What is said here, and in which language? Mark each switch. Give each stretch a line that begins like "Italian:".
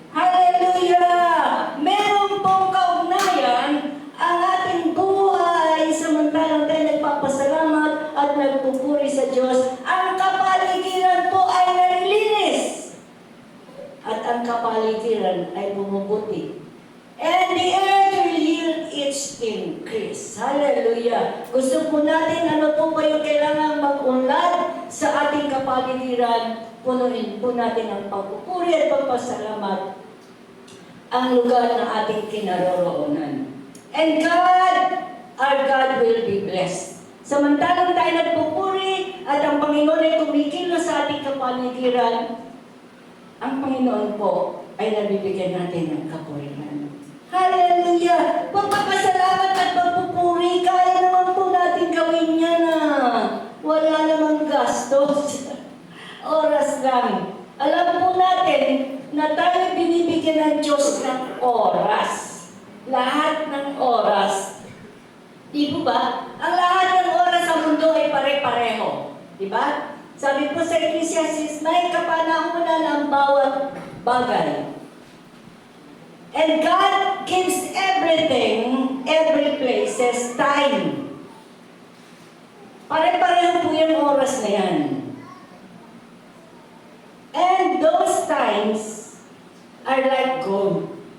Filipino: Hallelujah! Meron pong kaugnayan ang ating buhay samantalang tayo nagpapasalamat at nagpupuri sa Diyos. Ang kapaligiran po ay nalilinis at ang kapaligiran ay bumubuti.
English: And the earth will yield its increase.
Filipino: Hallelujah! Gusto po natin, ano po ba yung kailangan mag-unlad sa ating kapaligiran? Punuin po natin ang pagpupuri at pagpasalamat ang lugar na ating kinaroroonan.
English: And God, our God will be blessed.
Filipino: Samantalang tayo nagpupuri at ang Panginoon ay kumikilos sa ating kapaligiran, ang Panginoon po ay nabibigyan natin ng kapurihan. Hallelujah! Pagpapasalamat at pagpupuri, kaya naman po natin gawin yan na wala namang gastos. Oras lang. Alam po natin na tayo binibigyan ng Diyos ng oras. Lahat ng oras. Di po ba? Ang lahat ng oras sa mundo ay pare-pareho. Di ba? Sabi po sa Ecclesiastes, may kapanahunan ang bawat bagay.
English: And God gives everything, every places, time.
Filipino: Pare-pareho po yung oras na yan.
English: And those times are like gold.